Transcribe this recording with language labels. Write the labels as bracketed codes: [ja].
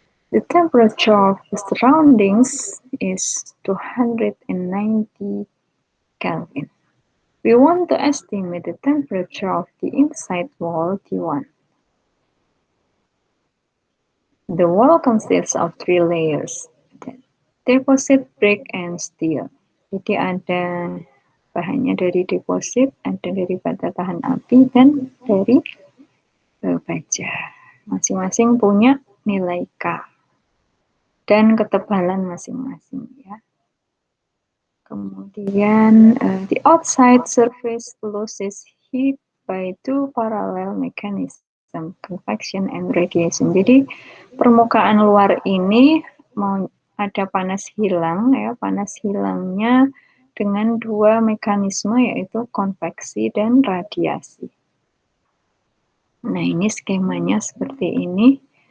[en] The temperature of the surroundings is 290 Kelvin. We want to estimate the temperature of the inside wall T1. The wall consists of 3 layers, deposit, brick, and steel. [id] Jadi ada bahannya dari deposit, ada dari bata tahan api, dan dari baja. Masing-masing punya nilai K dan ketebalan masing-masing ya. Kemudian [en] the outside surface loses heat by 2 parallel mechanism, convection and radiation. [id] Jadi permukaan luar ini mau ada panas hilang ya, panas hilangnya dengan 2 mekanisme yaitu konveksi dan radiasi. Nah, ini skemanya seperti ini.